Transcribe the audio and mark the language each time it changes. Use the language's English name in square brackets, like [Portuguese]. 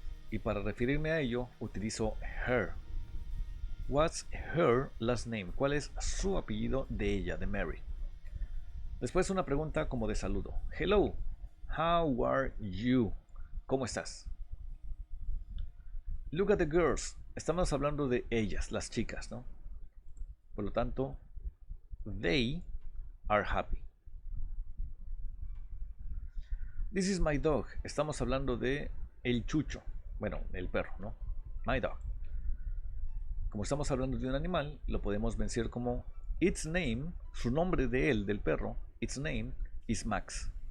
[Spanish] Y para referirme a ello, utilizo her. [English] What's her last name? [Spanish] ¿Cuál es su apellido de ella, de Mary? Después una pregunta como de saludo. [English] Hello, how are you? [Spanish] ¿Cómo estás? [English] Look at the girls. [Spanish] Estamos hablando de ellas, las chicas, ¿no? Por lo tanto, [English] they are happy. This is my dog. [Spanish] Estamos hablando de el chucho. Bueno, el perro, ¿no? [English] My dog. [Spanish] Como estamos hablando de un animal, lo podemos vencer como its name, su nombre de él, del perro, [English] its name is Max.